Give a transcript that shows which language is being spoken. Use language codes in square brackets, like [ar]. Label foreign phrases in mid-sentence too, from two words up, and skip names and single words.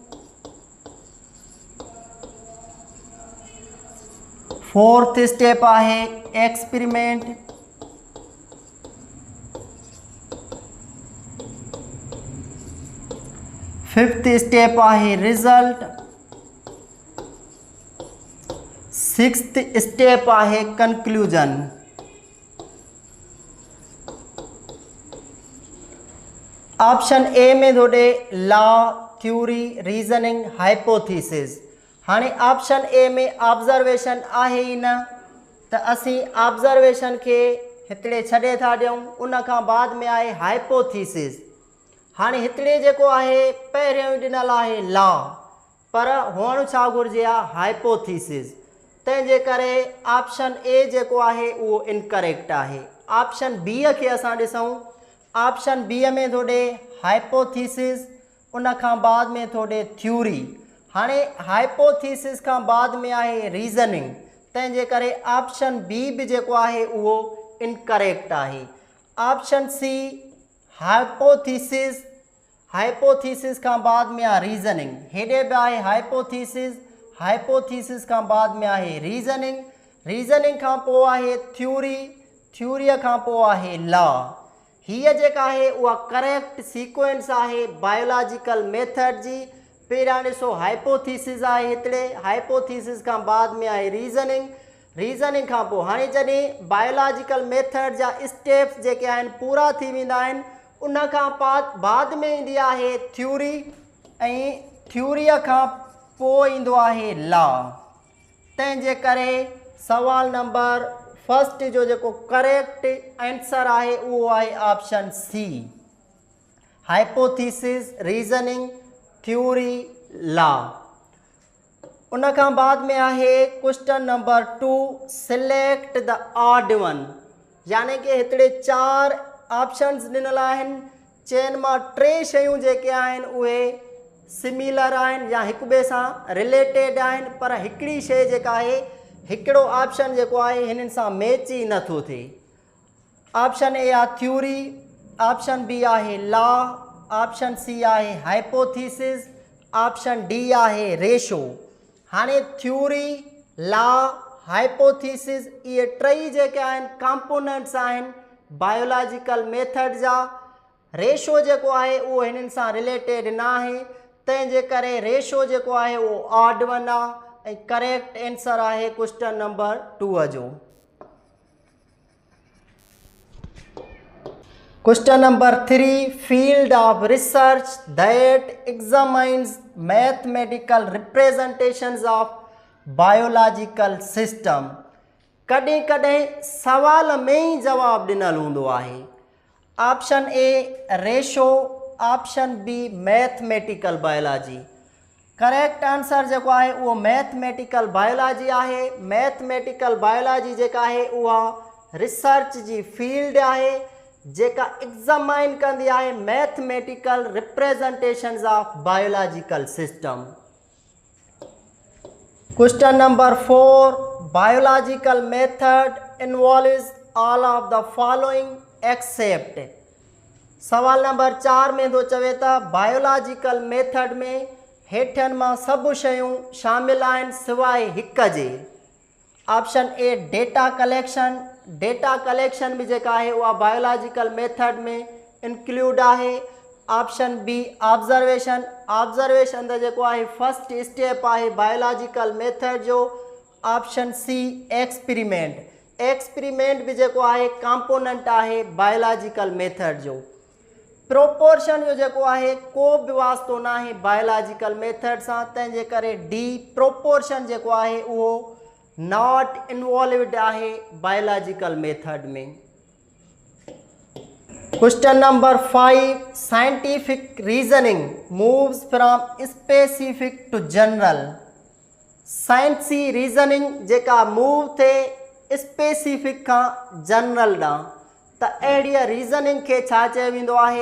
[en] fourth step [sd] आहे एक्सपेरिमेंट. [en] fifth step [sd] आहे रिजल्ट. [en] sixth step [sd] आहे कंक्लूजन. [en] option A [sd] में थोड़े [en] law, theory, reasoning, hypothesis. [sd] हाँ [en] option A [sd] में ऑब्जर्वेशन आहे ही न तो असी ऑब्जर्वेशन के हितड़े छड़े था दूँ. उन खां बाद में आए हाइपोथेसिस. हाँ हितड़े जेको आहे पहिरियों ॾिनल आहे लॉ पर हुअणु छा घुरिजे आहे हाइपोथेसिस. तंहिंजे करे [en] option A [sd] जेको आहे उहो इनकरेक्ट आहे. [en] option B [sd] के असां ॾिसूं. [en] option B [sd] में थोड़े हाइपोथेसिस उन खां बाद में थोड़े थ्योरी. हाँ हाइपोथेसिस खां बाद में आहे रीजनिंग. तंहिंजे करे [en] option B [sd] भी जेको आहे उहो इनकरेक्ट आहे. [en] option C hypothesis. [sd] हाइपोथेसिस खां बाद में आहे रीजनिंग. हेॾे भी आहे हाइपोथेसिस. हाइपोथेसिस खां बाद में आहे रीजनिंग. रीजनिंग खां पोइ आहे थ्योरी. थ्योरीअ खां पोइ आहे लॉ. हीअ जेका आहे उहा [en] correct sequence [sd] आहे [en] biological method [sd] जी. पहिरियां ॾिसो हाइपोथेसिस आहे हितड़े. हाइपोथेसिस खां बाद में आहे रीजनिंग. रीजनिंग खां पोइ हाणे जॾहिं [en] biological method [sd] जा स्टेप्स जेके आहिनि पूरा थी वेंदा आहिनि उन खां बाद में ईंदी आहे थ्योरी. ऐं थ्योरीअ खां पोइ ईंदो आहे लॉ. तंहिंजे करे सवाल [en] number first [sd] जो जेको [en] correct answer [sd] आहे उहो आहे [en] option C hypothesis, reasoning, theory, law. [sd] उन खां बाद में आहे [en] question number 2 select the odd one. [sd] यानी कि हितड़े 4 ऑप्शंस ॾिनल आहिनि. चइनि मां 3 शयूं जेके आहिनि उहे सिमिलर आहिनि या हिक ॿिए सां रिलेटेड आहिनि पर हिकिड़ी शइ जेका आहे हिकिड़ो ऑप्शन जेको आहे हिननि सां मैच ई नथो थिए. [en] option A [sd] आहे थ्योरी. [en] option B [sd] आहे लॉ. [en] option C [sd] आहे हाइपोथेसिस. [en] option D [sd] आहे रेशो. हाणे [en] theory, law, hypothesis [sd] इहे टई जेके आहिनि कंपोनेंट्स आहिनि [en] biological method [sd] जा. रेशो जेको आहे उहो हिननि सां रिलेटेड न आहे. तंहिंजे करे रेशो जेको आहे उहो [en] odd one [sd] आहे. ऐं [en] correct answer [sd] आहे [en] question number 2 [sd] जो. [en] question number 3 field of research that examines mathematical representations of biological system. [sd] कॾहिं कॾहिं सवाल में ही जवाब ॾिनल हूंदो आहे. [en] option A ratio. option B mathematical biology. correct answer [sd] जेको आहे उहो [en] mathematical biology [sd] आहे. [en] mathematical biology [sd] जेका आहे उहा रिसर्च जी फील्ड आहे जेका एग्जामाइन कंदी आहे [en] mathematical representations of biological system. question number 4 biological method involves all of the following except. [sd] सवाल नंबर 4 में थो चवे त [en] biological method [sd] में हेठनि मां सभु शयूं शामिल आहिनि सिवाय हिक जे. [en] option A data collection. data collection [hi] भी जेका है वह [en] biological method [hi] में इंक्लूड है. [en] option B observation. [sd] ऑब्जर्वेशन त जेको आहे [en] first step [sd] आहे [en] biological method [sd] जो। [en] option C experiment. [sd] एक्सपेरिमेंट भी जेको आहे कंपोनेंट आहे [en] biological method [sd] जो। प्रोपोर्शन जो जेको आहे को बि वास्तो न आहे [en] biological method [sd] सां, तंहिंजे करे [en] D proportion [sd] जेको आहे उहो [en] not involved [sd] आहे [en] biological method [sd] में। [en] question number 5 scientific reasoning moves from specific to general. [sd] साइंसी रीजनिंग जेका मूव थे स्पेसिफिक का जनरल ॾांहुं, त अहिड़ी रीजनिंग खे छा चयो वेंदो आहे?